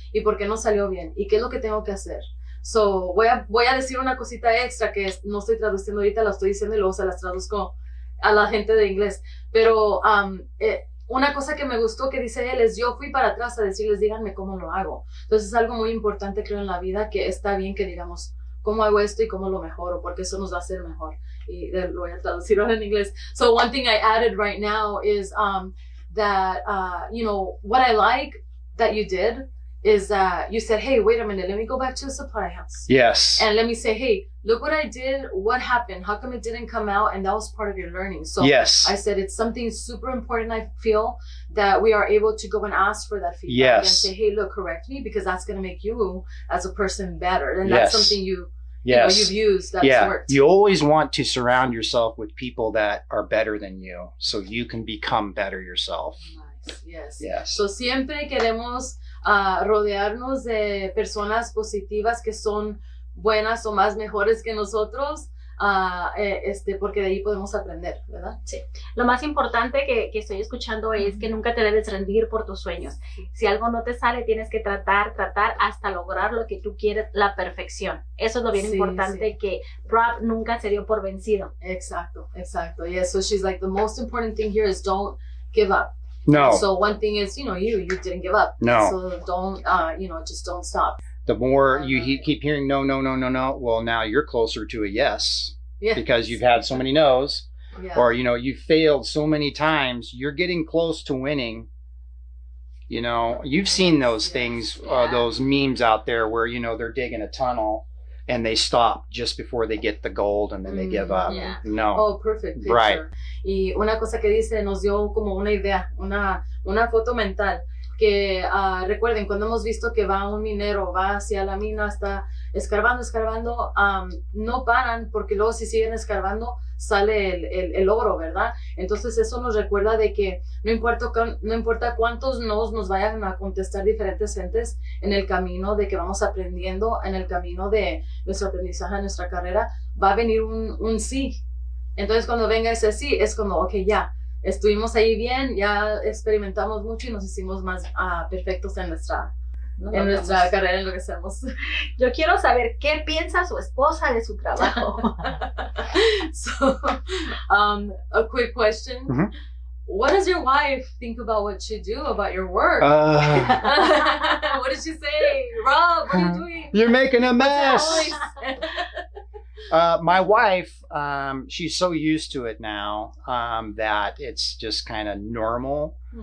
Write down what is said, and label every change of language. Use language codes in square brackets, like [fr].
[es] ¿Y por qué no salió bien? ¿Y qué es lo que tengo que hacer? So, voy a decir una cosita extra que no estoy traduciendo ahorita, la estoy diciendo y luego se las traduzco a la gente de inglés. Pero una cosa que me gustó que dice él es, yo fui para atrás a decirles, díganme cómo lo hago. Entonces es algo muy importante, creo, en la vida, que está bien que digamos, ¿cómo hago esto y cómo lo mejoro? Porque eso nos va a hacer mejor. Y lo voy a traducir ahora en inglés. [en] So one thing I added right now is that, what I like that you did is that you said, hey, wait a minute, let me go back to the supply house. Yes. And let me say, hey, look what I did. What happened? How come it didn't come out? And that was part of your learning. So yes. I said it's something super important, I feel, that we are able to go and ask for that feedback. Yes. And say, hey, look, correct me, because that's going to make you as a person better. And that's something you've used that's worked. You always want to surround yourself with people that are better than you so you can become better yourself. Nice. Yes. [es] So siempre queremos rodearnos de personas positivas que son buenas o más mejores que nosotros, porque de ahí podemos aprender, ¿verdad? Sí. Lo más importante que estoy escuchando es que nunca te debes rendir por tus sueños. Si algo no te sale, tienes que tratar hasta lograr lo que tú quieres, la perfección. Eso es lo bien importante, que Rob nunca se dio por vencido. Exacto. [en] Yeah, so she's like, the most important thing here is don't give up. No. So one thing is, you didn't give up. No. So don't, just don't stop. The more you keep hearing no, well, now you're closer to a yes. Yeah. Because you've had so many no's. Yeah. Or, you've failed so many times. You're getting close to winning. You've seen those things, those memes out there where, they're digging a tunnel and they stop just before they get the gold and then they give up. Yeah. No. Oh, perfect picture. Right. [es] Y una cosa que dice, nos dio como una idea, una foto mental, que recuerden, cuando hemos visto que va un minero, va hacia la mina, está escarbando, no paran, porque luego si siguen escarbando, sale el oro, ¿verdad? Entonces eso nos recuerda de que no importa cuántos nos vayan a contestar diferentes gentes en el camino de que vamos aprendiendo, en el camino de nuestro aprendizaje, nuestra carrera, va a venir un sí. Entonces cuando venga ese sí, es como, ok, ya, estuvimos ahí bien, ya experimentamos mucho y nos hicimos más perfectos en nuestra carrera, en lo que hacemos. Yo quiero saber qué piensa su esposa de su trabajo. [en] So, a quick question. what does your wife think about what you do, about your work? What did she say? Rob, what are you doing? You're making a mess. What's My wife, she's so used to it now that it's just kind of normal.